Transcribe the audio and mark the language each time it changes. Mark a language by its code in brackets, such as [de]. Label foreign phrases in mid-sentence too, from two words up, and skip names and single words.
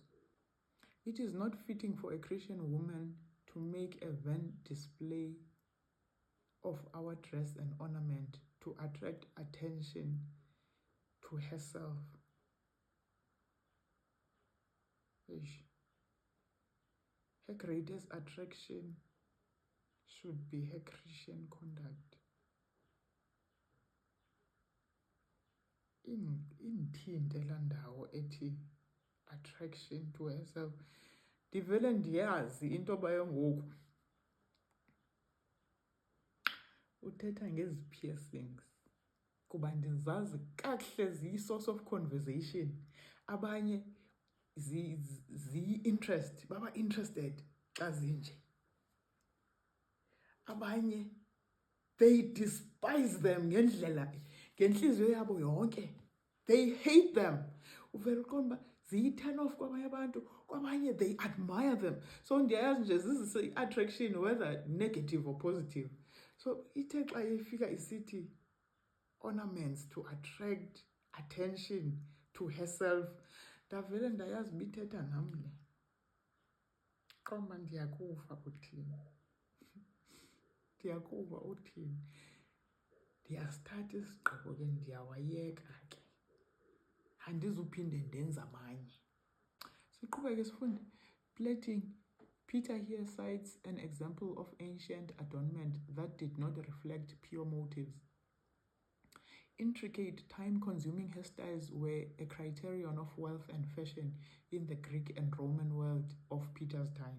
[en] It is not fitting for a Christian woman to make a vain display of our dress and ornament to attract attention to herself. Her greatest attraction should be her Christian conduct. [xh] Inthinte laa ndawo ethi [en] attraction to herself. [xh] Ndivele ndiyazi into bayo ngoku. Uthetha ngezi piercings. Kuba ndizazi kakuhle ziyi- [en] source of conversation. [xh] Abanye ziyi-interest. Baba interested xa zinje. Abanye [en] they despise them [xh] ngenhliziyo yabo yonke. [en] They hate them. [xh] Uvela uqonda uba ziyi- [en] turn off [xh] kwabanye abantu, kwabanye [en] they admire them. [xh] So ndiyayazi nje zizise i-attraction [en] whether negative or positive. [xh] So ithe xa ifika isithi [en] ornaments to attract attention to herself, [xh] ndavele ndayazi uba ithetha nam le. Qomba ndiyakuva uthini. Ndiyakuva uthini. Ndiyasithatha isigqibo ke ndiyawayeka ke. Andizuphinde ndenze amanye. Siqhubeke sifunde. Plaiting. [en] Peter here cites an example of ancient adornment that did not reflect pure motives. Intricate, time-consuming hairstyles were a criterion of wealth and fashion in the Greek and Roman world of Peter's time.